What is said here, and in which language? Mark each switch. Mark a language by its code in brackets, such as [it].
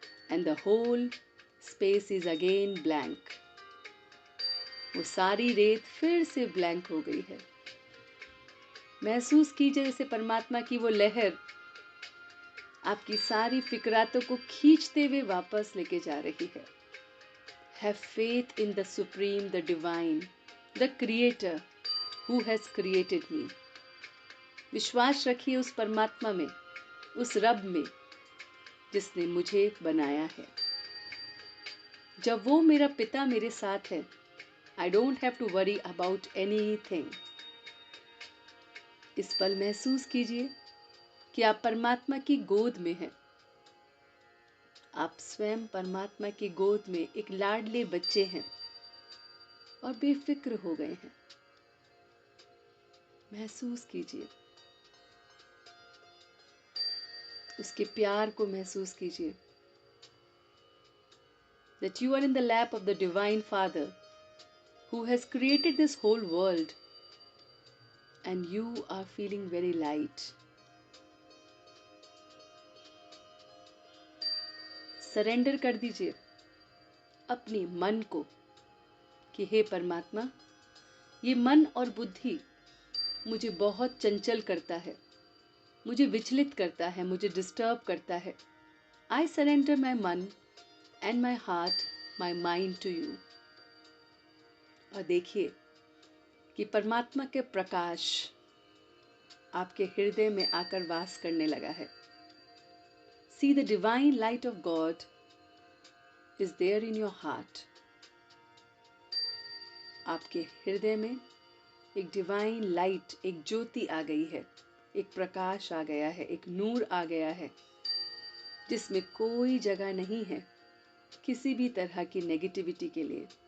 [en] And the whole space is again blank. [hi] वो सारी रेत फिर से ब्लैंक हो गई है। महसूस कीजिए जैसे परमात्मा की वो लहर आपकी सारी फिक्रातों को खींचते हुए वापस लेके जा रही है। [en] Have faith in the Supreme, the Divine, the Creator who has created me. [hi] विश्वास रखिए उस परमात्मा में, उस रब में जिसने मुझे बनाया है। जब वो मेरा पिता मेरे साथ है, [en] I don't have to worry about anything. [hi] इस पल महसूस कीजिए कि आप परमात्मा की गोद में हैं। आप स्वयं परमात्मा की गोद में एक लाडले बच्चे हैं और बेफिक्र हो गए हैं। महसूस कीजिए, उसके प्यार को महसूस कीजिए। [en] That you are in the lap of the Divine Father who has created this whole world and you are feeling very light. [hi] Surrender कर दीजिए अपने मन को कि हे परमात्मा, ये मन और बुद्धि मुझे बहुत चंचल करता है, मुझे विचलित करता है, मुझे डिस्टर्ब करता है। [en] I surrender my मन and my heart, my mind to you. [hi] और देखिए कि परमात्मा के प्रकाश आपके हृदय में आकर वास करने लगा है। [en] See the divine light of God is there in your heart. [hi] आपके हृदय में एक डिवाइन लाइट, एक ज्योति आ गई है, एक प्रकाश आ गया है, एक नूर आ गया है, जिसमें कोई जगह नहीं है किसी भी तरह की नेगेटिविटी के लिए।